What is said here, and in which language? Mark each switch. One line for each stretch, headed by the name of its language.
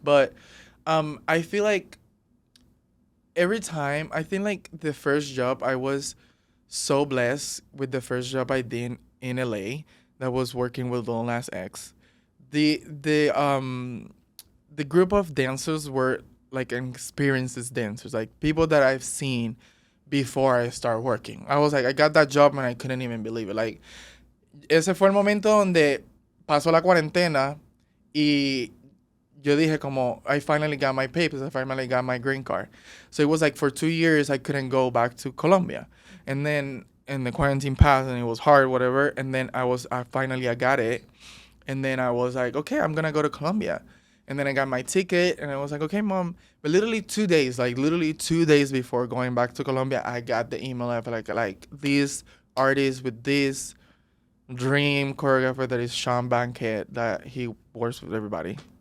English: But I feel like every time, I think like the first job I was so blessed with the first job I did in LA that was working with Lil Nas X. The group of dancers were like experienced dancers, like people that I've seen before I start working. I was like, I got that job and I couldn't even believe it. Like,
Spanish: ese fue el momento donde pasó la cuarentena y yo dije como,
English: I finally got my papers, I finally got my green card. So it was like for 2 years I couldn't go back to Colombia. And then and the quarantine passed and it was hard, whatever. And then I got it. And then I was like, okay, I'm gonna go to Colombia. And then I got my ticket and I was like, okay, mom. But literally 2 days, like literally 2 days before going back to Colombia, I got the email of like this artist with this dream choreographer that is Sean Bankhead that he works with everybody.